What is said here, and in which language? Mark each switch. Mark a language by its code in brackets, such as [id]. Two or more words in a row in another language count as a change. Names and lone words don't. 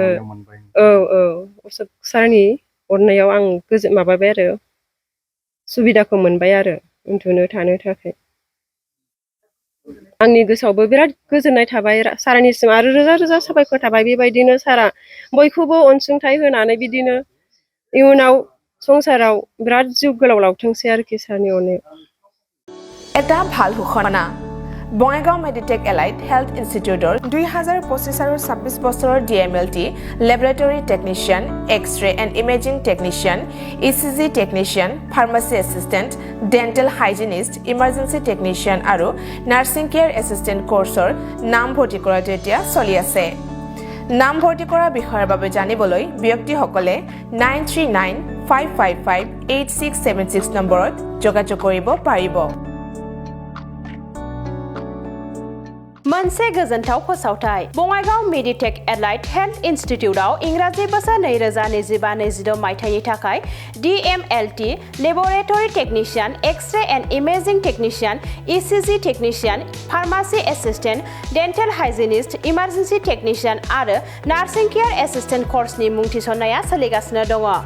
[brx] औ, अशोक सारनि अननायाव आं माबाबाय आरो सुबिदाखौ मोनबाय आरो उन्दुनो थानो थाखाय। आंनि गोसोआवबो बिराद गोजोननाय थाबाय सारनिसिम आरो रोजा रोजा साबायखर थाबाय। बेबायदिनो सारा बयखौबो अनसुंथाइ होनानै बिदिनो इयुनाव संसाराव बिराद जिउ गोलाव लावथोंसै आरोखि सारनि अननायाव। [as] এটা ভাল ঘোষণা। বঙাইগাঁও মেডিটেক এলাইট হেল্থ ইনষ্টিটিউটৰ 2025 আৰু 26 বছৰৰ DMLT লেবৰেটৰী টেকনিচিয়ান, এক্স-ৰে এণ্ড ইমেজিং টেকনিচিয়ান, ECG টেকনিচিয়ান, ফাৰ্মাচী এছিষ্টেণ্ট, ডেণ্টেল হাইজিনিষ্ট, ইমাৰ্জেঞ্চি টেকনিচিয়ান আৰু নাৰ্ছিং কেয়াৰ এছিষ্টেণ্ট কোৰ্চৰ নামভৰ্তি কৰাটো এতিয়া চলি আছে। নামভৰ্তি কৰাৰ বিষয়ৰ বাবে জানিবলৈ ব্যক্তিসকলে 9395558676 নম্বৰত যোগাযোগ কৰিব পাৰিব। [brx] मोनसे गोजोनथाव फोसावथाय। बङाइगाव मेडिटेक एलाइट हेल्थ इनस्टिट्यूटआव इंराजि बोसोर 2025-26 मायथाइनि थाखाय DMLT लेबरेटरी टेक्निशियन, एक्स-रे एन्ड इमेजिं टेक्निशियन, ECG टेक्निशियन, फार्मासी एसिस्टेंट, डेन्टेल हाइजिनिस्ट, इमार्जेन्सि टेक्निशियन आरो नार्सिं केयार एसिस्टेंट कोर्सनि मुं थिसननाया सोलिगासिनो दङ।